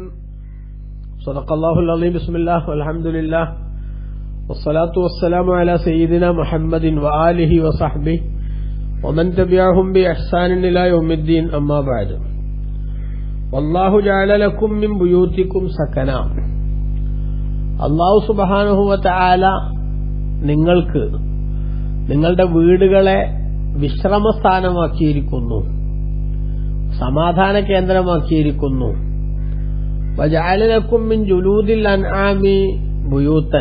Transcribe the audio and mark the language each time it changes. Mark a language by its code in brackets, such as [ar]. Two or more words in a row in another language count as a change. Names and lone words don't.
[ar] صدق الله العظيم. بسم الله والحمد لله والصلاة والسلام على سيدنا محمد وآله وصحبه ومن تبعهم بإحسان إلى يوم الدين. أما بعد. والله جعل لكم من بيوتكم سكنا. [ml] അല്ലാഹു [ar] سبحانه و تعالى [ml] നിങ്ങൾക്ക് നിങ്ങളുടെ വീടുകളെ വിശ്രമസ്ഥാനമാക്കിയിരിക്കുന്നു, സമാധാന കേന്ദ്രമാക്കിയിരിക്കുന്നു. [ar] وجعل لكم من جلود الأنعام بيوتا.